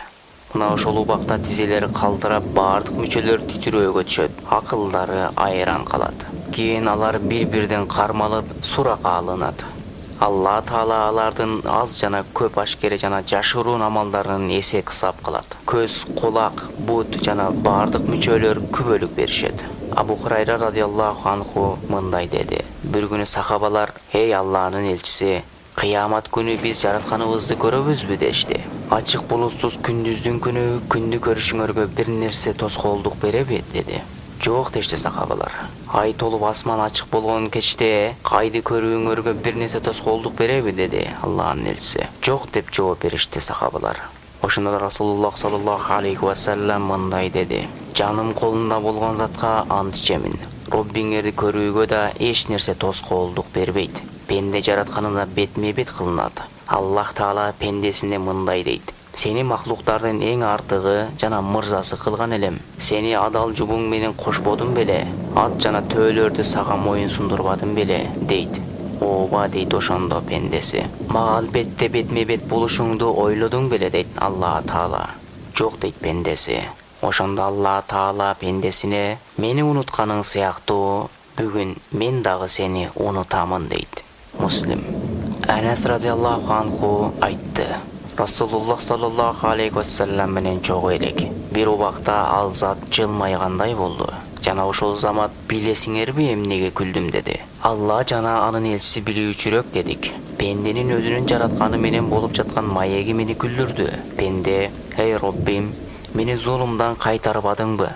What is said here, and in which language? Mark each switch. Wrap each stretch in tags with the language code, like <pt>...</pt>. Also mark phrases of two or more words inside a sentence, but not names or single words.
<ky>Мына ошол убакта тизелери калтырап, бардык мүчөлөр титирөөгө түшөт, акылдары айран калат. Кийин алар бир-бирден кармалып суракка алынат. Алла Таала алардын аз жана көп ашкере жана жашыруун амалдарын эсеп кысап кылат. Көз, кулак, бут жана бардык мүчөлөр күбөлүк беришет. Абу Хурайра</ky> <ar>رضي الله عنه</ar> <ky>мындай деди: Бир күнү сахабалар: "Эй Алланын элчиси, кыямат күнү биз жаратканыбызды көрөбүзбү?" дешти. "Ачык булутсуз күндүздүн күнү күндү көрүшүңөргө бир нерсе тоскоолдук береби?" деди. "Жок" дешти сахабалар. "Ай толуп асман ачык болгон кечте айды көрүүңөргө бир нерсе тоскоолдук береби?" деди Алланын элчиси. "Жок" деп жооп беришти сахабалар. Ошондо Расулуллах</ky> <ar>صلى الله عليه وسلم</ar> <ky>мындай деди: "Жаным колунда болгон затка ант ичемин. Роббиңерди көрүүгө да эч нерсе тоскоолдук бербейт. Пенде жаратканында бетме-бет кылынат. Аллах Таала пендесине мындай дейт: Сени махлуктардын эң артыгы жана мырзасы кылган элем. Сени адал жубуң менен кошбодум беле? Ат жана төөлөрдү сага моюн сундурбадым беле?" дейт. "Ооба" дейт ошондо пендеси. "Мага албетте бетме-бет болушуңду ойлодуң беле?" дейт Аллах Таала. "Жок" дейт пендеси. Ошондо Аллах Таала пендесине: "Мени унутканың сыяктуу, бүгүн мен дагы сени унутамын" дейт. Муслим. Анас</ky> <ar>رضي الله عنه</ar> <ky>айтты: Расулуллах</ky> <ar>صلى الله عليه وسلم</ar> <ky>менен чогуу элек. Бир убакта ал зат жылмайгандай болду. Жана ошол замат: "Билесиңерби эмнеге күлдүм?" деди. Алла жана анын элчиси билүүчүрөөк дедик. Пенденин өзүнүн жаратканы менен болуп жаткан маеги мени күлдүрдү. Пенде: "Эй Роббим, мени зулумдан кайтарбадыңбы?"</ky>